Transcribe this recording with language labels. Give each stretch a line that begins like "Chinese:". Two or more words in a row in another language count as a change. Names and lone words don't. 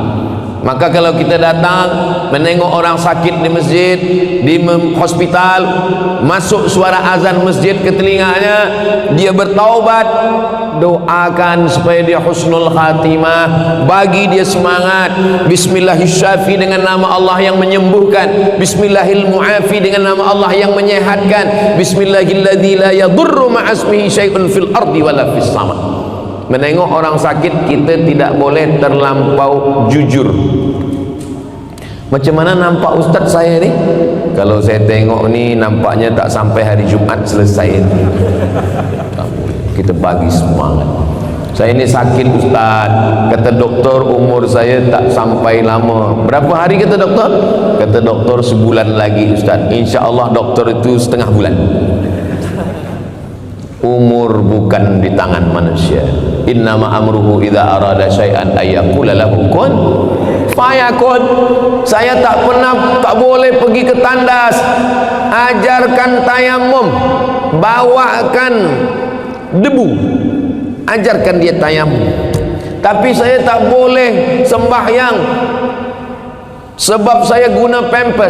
Malay: Maka kalau kita datang menengok orang sakit di masjid, di hospital, masuk suara azan masjid ke telinganya, dia bertaubat, doakan supaya dia
Arabic: حسن الخاتمة,
Malay: bagi dia semangat. Bismillahirrahmanirrahim, dengan nama Allah yang menyembuhkan. Bismillahirrahmanirrahim, dengan nama Allah yang menyehatkan.
Arabic: بسم الله الذي لا يضر مع اسمه شيء في الأرض ولا في السماء.
Malay: Menengok orang sakit kita tidak boleh terlampau jujur. Macam mana nampak ustaz saya ni? Kalau saya tengok ni nampaknya tak sampai hari Jumat selesai. Kita bagi semangat. Saya ni sakit ustaz, kata doktor umur saya tak sampai lama. Berapa hari kata doktor? Kata doktor sebulan lagi ustaz. InsyaAllah doktor itu setengah bulan. Umur bukan di tangan manusia.
Arabic: إنما أمره إذا أراد شيئا أن يقول له كن فيكون.
Malay: Saya tak boleh pergi ke tandas. Ajarkan tayamum, bawakan debu, ajarkan dia tayamum. Tapi saya tak boleh sembahyang sebab saya guna pampers.